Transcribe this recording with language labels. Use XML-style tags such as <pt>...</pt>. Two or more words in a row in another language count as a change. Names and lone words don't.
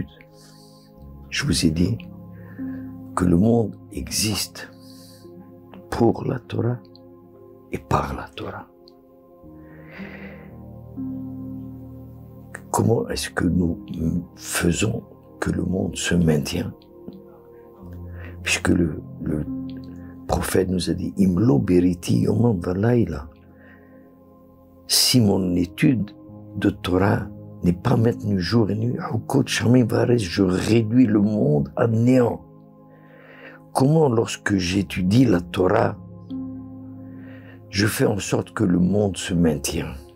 <fr>Je vous ai dit que le monde existe pour la Torah et par la Torah. comment est-ce que nous faisons que le monde se maintient? Puisque le prophète nous a dit,</fr> <he>אם לא בריתי יומם ולילה.</he> <fr>Si mon étude de Torah n'est pas maintenue jour et nuit, je réduis le monde à néant. Comment, lorsque j'étudie la Torah, je fais en sorte que le monde se maintienne?</fr>